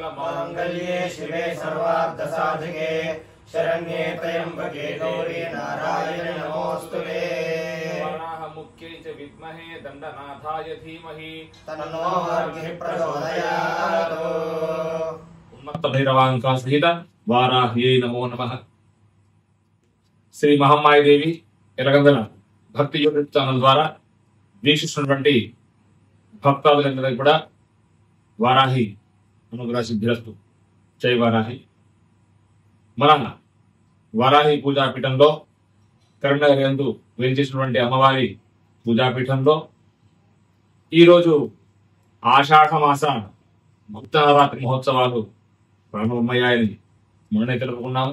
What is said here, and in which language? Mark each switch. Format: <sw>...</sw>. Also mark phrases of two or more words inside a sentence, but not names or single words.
<sa>मांगल्ये शिवे सर्वार्थ साधके शरण्ये त्र्यंबके गौरी नारायणि नमोस्तुते। वराह मुख्यै च विद्महे दण्डनाथाय धीमहि तन्नो अर्घ्यः प्रचोदयात्। उन्मत्त भैरवांका सहित वाराह्यै नमो नमः।</sa> <te>శ్రీ మహమ్మాయి దేవి ఎరగందన భక్తి</te> <en>YouTube channel</en> <te>ద్వారా వీక్షిస్తున్నటువంటి భక్తాదులందరికీ కూడా వారాహి అనుగ్రహ సిద్ధిరస్తు. జై వారాహి. మన వారాహి పూజాపీఠంలో కరీంనగర్ యందు వేంచేసినటువంటి అమ్మవారి పూజాపీఠంలో ఈరోజు ఆషాఢ మాస భక్త నవరాత్రి మహోత్సవాలు ప్రారంభమయ్యాయని మొన్ననే తెలుపుకున్నాము.</te>